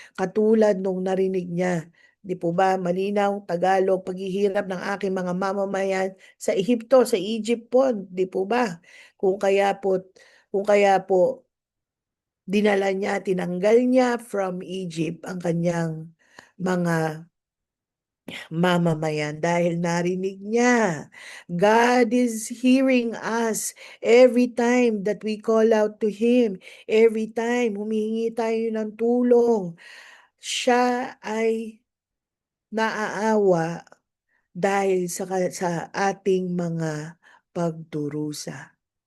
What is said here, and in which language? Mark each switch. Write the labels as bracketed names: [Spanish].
[Filipino] Katulad nung narinig niya, di po ba, malinaw, Tagalog, paghihirap ng aking mga mamamayan sa Ehipto, sa Egypt po, di po ba? Kung kaya po dinala niya, tinanggal niya from Egypt ang kanyang mga mamamayan dahil narinig niya. [English] God is hearing us every time that we call out to Him. Every time [Filipino] humihingi tayo ng tulong, siya ay naaawa dahil sa ating mga pagdurusa.